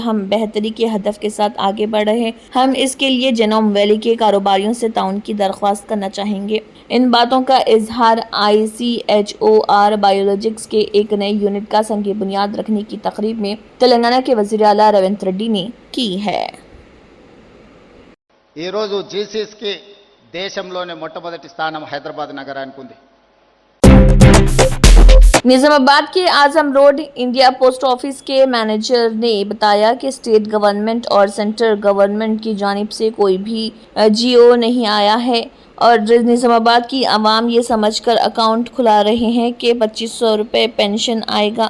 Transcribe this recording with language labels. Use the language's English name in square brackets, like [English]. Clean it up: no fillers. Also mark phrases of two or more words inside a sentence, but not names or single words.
[Urdu] ہم بہتری کے ہدف کے ساتھ آگے بڑھ رہے ہیں۔ ہم اس کے لیے جینوم ویلی کے کاروباریوں سے تعاون کی درخواست کرنا چاہیں گے۔ ان باتوں کا اظہار ICHOR بایولوجکس کے ایک نئے یونٹ کا سنگ بنیاد رکھنے کی تقریب میں تلنگانہ کے وزیر اعلیٰ ریونت ریڈی نے کی ہے۔ [Telugu] ఈరోజు జీసీఎస్కి దేశంలోనే మొట్టమొదటి స్థానం హైదరాబాద్ నగరానికి ఉంది। [Urdu] نظام آباد کے اعظم روڈ انڈیا پوسٹ آفس کے مینیجر نے بتایا کہ [English] state government [Urdu] اور [English] central government [Urdu] کی جانب سے کوئی بھی GO نہیں آیا ہے اور نظام آباد کی عوام یہ سمجھ کر اکاؤنٹ کھلا رہے ہیں کہ 2500 روپے پینشن آئے گا۔